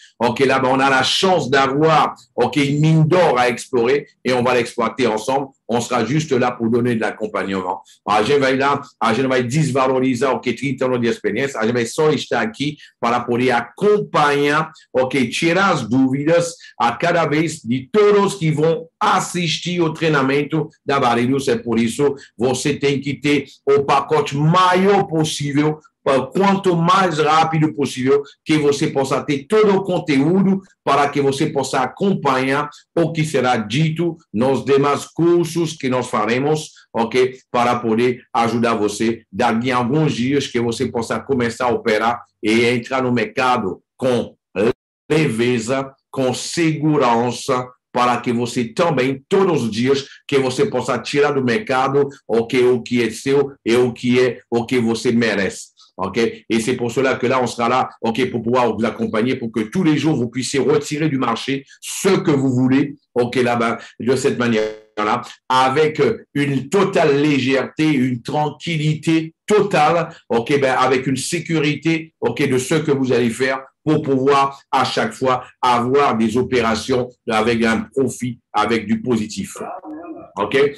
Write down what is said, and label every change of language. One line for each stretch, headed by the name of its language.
French: Ok, là, ben, on a la chance d'avoir, ok, une mine d'or à explorer et on va l'exploiter ensemble. On sera juste là pour donner de l'acompanhamento.
Portuguese: A gente vai desvalorizar, ok, 30 anos de experiência, a gente vai só estar aqui para poder acompanhar, ok, tirar as dúvidas a cada vez de todos que vão assistir o treinamento da Validus. É por isso você tem que ter o pacote maior possível, quanto mais rápido possível, que você possa ter todo o conteúdo para que você possa acompanhar o que será dito nos demais cursos que nós faremos, ok? Para poder ajudar você daqui a alguns dias que você possa começar a operar e entrar no mercado com leveza, com segurança, para que você também, todos os dias, que você possa tirar do mercado o que é seu e o que você merece. Okay?
French: Et c'est pour cela que là, on sera là pour pouvoir vous accompagner, pour que tous les jours, vous puissiez retirer du marché ce que vous voulez, là-bas, de cette manière-là, avec une totale légèreté, une tranquillité totale, avec une sécurité, de ce que vous allez faire pour pouvoir à chaque fois avoir des opérations avec un profit, avec du positif. OK?